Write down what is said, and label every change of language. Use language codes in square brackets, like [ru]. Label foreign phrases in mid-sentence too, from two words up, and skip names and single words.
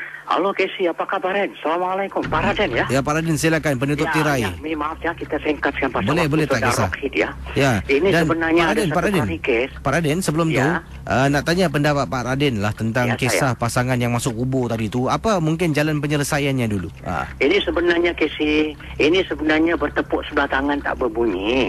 [ms] Halo Casey, apa kabar Ren? Assalamualaikum, Pak Raden ya? Ya, Pak Raden silakan penutup tirai. Ya, maaf ya, kita singkatkan pasal boleh tak kisah. Rohid ya. Ya. Ini Dan sebenarnya Pak Raden, sebelum tu nak tanya pendapat Pak Raden lah tentang kisah pasangan yang masuk kubur tadi tu. Apa mungkin jalan penyelesaiannya dulu? Ini sebenarnya Casey, ini sebenarnya bertepuk sebelah tangan tak berbunyi.